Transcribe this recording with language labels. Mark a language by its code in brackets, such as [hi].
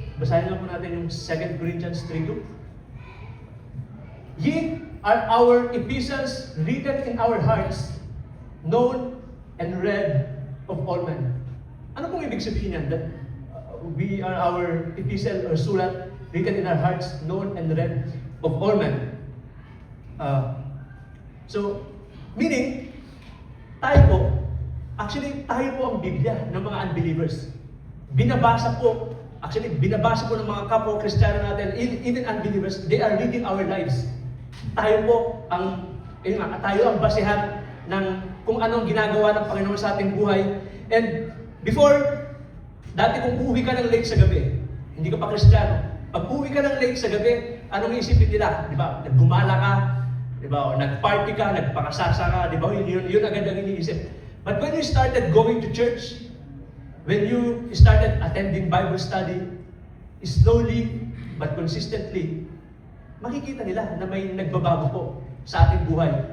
[tl] Basahin nga po natin yung [en] 2 Corinthians 3:2. Ye are our epistles written in our hearts, known and read of all men. [tl] Ano pong ibig sabihin yan? [en] That we are our epistle or sulat written in our hearts, known and read of all men. [tl] So, meaning, tayo po ang Biblia ng mga unbelievers. Binabasa po ng mga kapwa Kristiyano natin, [en] even unbelievers, they are reading our lives. [tl] Tayo ang basehan ng kung anong ginagawa ng Panginoon sa ating buhay. [en] And before, [tl] dati kung uuwi ka ng late sa gabi, hindi ka pa Kristiyano, pag uuwi ka ng late sa gabi, anong isipin nila? Di ba? Naggumala ka, di ba? O nag-party ka, nagpakasasa ka, di ba? Yun agad ang iniisip. [en] But when you started going to church, when you started attending Bible study, slowly but consistently, [tl] makikita nila na may nagbabago po sa ating buhay.